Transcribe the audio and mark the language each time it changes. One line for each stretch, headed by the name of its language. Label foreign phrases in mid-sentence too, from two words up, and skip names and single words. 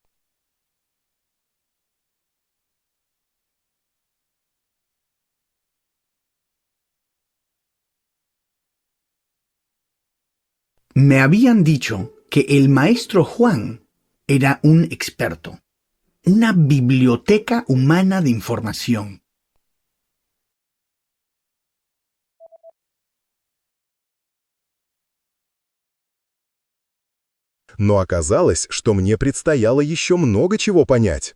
Spanish: Me habían dicho que el maestro Juan era un experto, una biblioteca humana de información.
Russian: Но оказалось, что мне предстояло еще много чего понять.